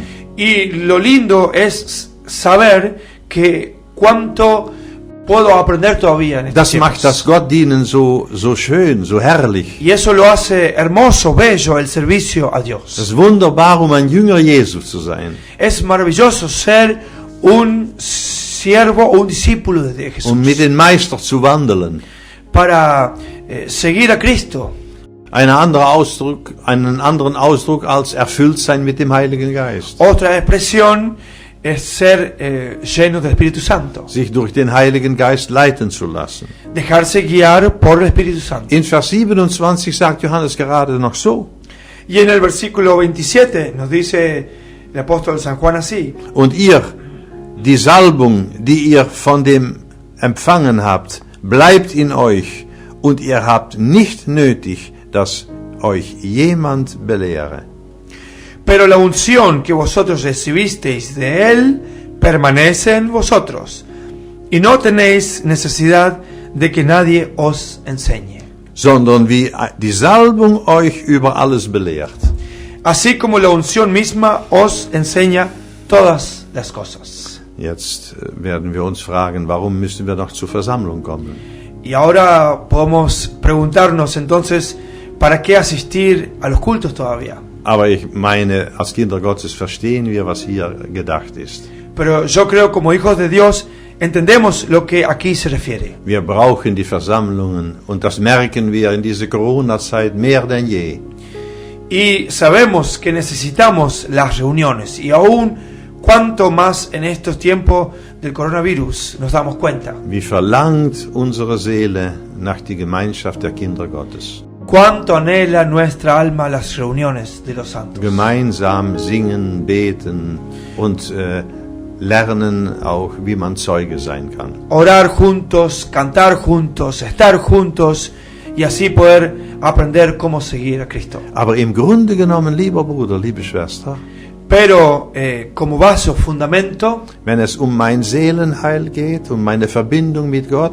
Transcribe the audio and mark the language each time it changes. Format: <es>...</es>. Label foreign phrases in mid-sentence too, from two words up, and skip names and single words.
<es>Y lo lindo es saber que cuánto puedo aprender todavía en estos</es> <de>Das macht das</de> <es>tiempos.</es> <de>Gottdienen so schön, so herrlich.</de> <es>Y eso lo hace hermoso, bello, el servicio a</es> <de>Es</de> <es>Dios.</es> <de>ist wunderbar, ein Jünger Jesu zu sein.</de> <es>Es maravilloso ser un siervo o un discípulo de Jesús.</es> <de>Mit dem Meister zu wandeln.</de> <es>Para seguir a Cristo.</es> <de>Einen anderen Ausdruck als erfüllt sein mit dem Heiligen Geist.</de> <es>Otra expresión es ser lleno del Espíritu Santo.</es> <de>Sich durch den Heiligen Geist leiten zu lassen.</de> <es>Dejarse guiar por el Espíritu Santo.</es> <de>In Vers 27 sagt Johannes gerade noch so:</de> <es>Y en el versículo 27 nos dice el apóstol San Juan así:</es> <de>Und ihr, die Salbung, die ihr von dem empfangen habt, bleibt in euch, und ihr habt nicht nötig, dass euch jemand belehre.</de> <es>Pero la unción que vosotros recibisteis de él permanece en vosotros, y no tenéis necesidad de que nadie os enseñe.</es> <de>Sondern wie die Salbung euch über alles belehrt.</de> <es>así como la unción misma os enseña todas las cosas.</es> <de>Jetzt werden wir uns fragen, warum müssen wir noch zur Versammlung kommen?</de> <es>Y ahora podemos preguntarnos entonces, ¿para qué asistir a los cultos todavía?</es> <de>Aber ich meine, als Kinder Gottes verstehen wir, was hier gedacht ist.</de> <es>Pero yo creo, como hijos de Dios, entendemos lo que aquí se refiere.</es> <de>Wir brauchen die Versammlungen und das merken wir in dieser Corona-Zeit mehr denn je.</de> <es>Y sabemos que necesitamos las reuniones, y aún cuanto más en estos tiempos del coronavirus nos damos cuenta.</es> <de>Wie verlangt unsere Seele nach die Gemeinschaft der Kinder Gottes?</de> <es>Cuánto anhela nuestra alma las reuniones de los santos.</es> <de>Gemeinsam singen, beten und lernen auch, wie man Zeuge sein kann.</de> <es>Orar juntos, cantar juntos, estar juntos y así poder aprender cómo seguir a Cristo.</es> <de>Aber im Grunde genommen, lieber Bruder, liebe Schwester,</de> <es>Pero como base o fundamento,</es> <de>wenn es um mein Seelenheil geht, um meine Verbindung mit Gott,</de>